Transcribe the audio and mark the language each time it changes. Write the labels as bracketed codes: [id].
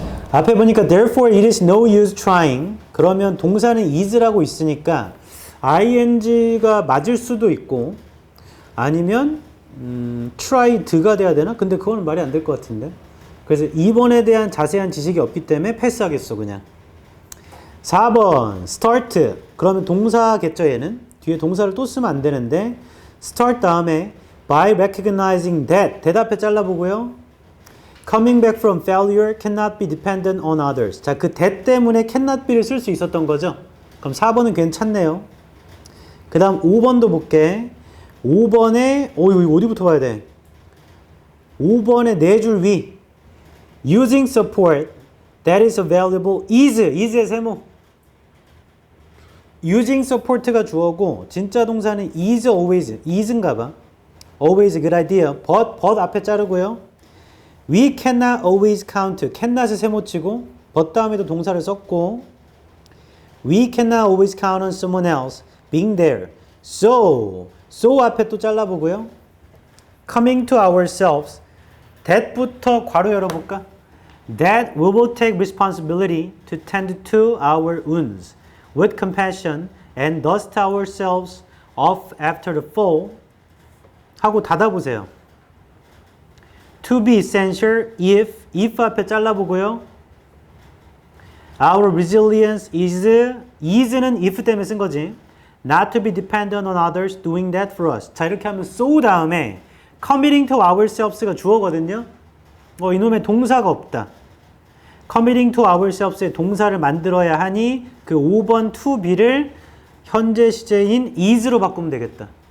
[ko] 앞에 보니까 [en] therefore it is no use trying. [ko] 그러면 동사는 is라고 있으니까 ing가 맞을 수도 있고 아니면 tried가 돼야 되나? 근데 그건 말이 안 될 것 같은데. 그래서 2번에 대한 자세한 지식이 없기 때문에 패스하겠어 그냥. 4번 start. 그러면 동사겠죠 얘는. 뒤에 동사를 또 쓰면 안 되는데 start 다음에 [en] by recognizing that [ko] 대답해 잘라보고요. [en] coming back from failure cannot be dependent on others. [ko] 자, 그 that 때문에 cannot be를 쓸 수 있었던 거죠. 그럼 4번은 괜찮네요. 그 다음 5번도 볼게. 5번에 어디부터 봐야 돼? 5번에 4줄 위 [en] using support that is available is의 세모. using support가 [ko] 주어고 진짜 동사는 [en] is always is인가 봐. always a good idea. but [ko] 앞에 자르고요. [en] we cannot always count. cannot을 [ko] 세모치고 [en] but [ko] 다음에도 동사를 썼고 [en] we cannot always count on someone else being there. [ko] so 앞에 또 잘라보고요. [en] coming to ourselves. [ko] that부터 괄호 열어볼까? [en] that we will take responsibility to tend to our wounds with compassion and dust ourselves off after the fall. [ko] 하고 닫아보세요. [en] to be essential if [ko] 앞에 잘라보고요. [en] our resilience is는 if [ko] 때문에 쓴 거지. [en] not to be dependent on others doing that for us. [ko] 자, 이렇게 하면 so 다음에 [en] committing to ourselves [ko] 가 주어거든요. 이놈의 동사가 없다. [en] committing to ourselves [ko] 의 동사를 만들어야 하니 그 5번 to be를 현재 시제인 is로 바꾸면 되겠다.